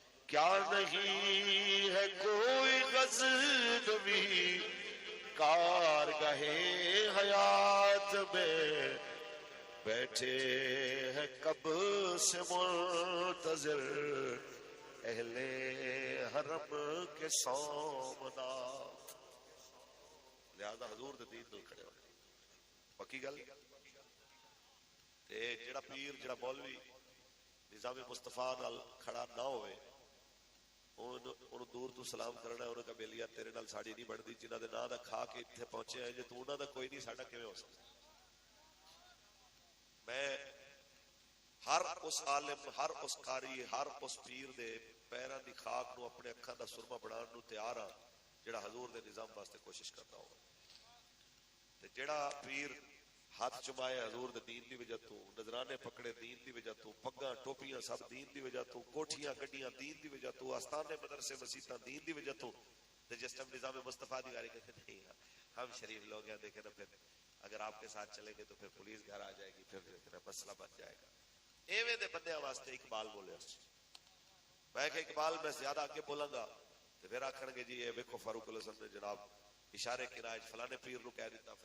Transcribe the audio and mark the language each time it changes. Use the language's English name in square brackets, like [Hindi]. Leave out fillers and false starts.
[Urdu] کیا نہیں ہے کوئی غزنوی کارگہے حیات میں، بیٹھے ہیں کب سے منتظر اہل حرم کے سومنات. [Punjabi] لہذا حضور دے دین نال کھڑے ہو. پکی گل تے جڑا پیر جڑا مولوی نظام مصطفیٰ نال کھڑا نہ ہوئے انہوں دور تو سلام کرنا ہے. انہوں کا بیلیا تیرے نال ساڑی نہیں بڑھتی، جنہ دے نام دا کھا کے اتنے پہنچے ہیں، جے تو انہوں دا کوئی نہیں ساڑا کیویں ہو سکتا. میں ہر اس عالم، ہر اس قاری، ہر اس پیر دے پیراں دی خاک نو اپنے اکھاں دا سرما بنان نو تیار ہاں جڑا حضور دے نظام واسطے کوشش کرتا ہو. تے جڑا پیر ہاتھ چمائے حضور دے دین دی وجہ تو، نظرانے پکڑے دین دی وجہ تو، پگاں ٹوپیاں سب دین دی وجہ تو، کوٹھیاں گڈیاں دین دی وجہ تو، آستانے مدرسے مسیتاں دین دی وجہ تو. تے جس ٹائم نظام مصطفیٰ دی گاری [Urdu] کہتے نہیں ہم شریف لوگ ہیں، دیکھیں نا پھر اگر آپ کے ساتھ چلیں گے تو پھر پولیس گھر آ جائے گی، پھر مسئلہ بن جائے گا. [Punjabi] ایویں دے بندے واسطے اقبال بولے. میں کہ اقبال میں زیادہ آگے بولاں گا تو پھر آکھن گے جی یہ ویکھو فاروق الحسن نے جناب اشارے کنائے فلانے پیر نو کہہ دیتا.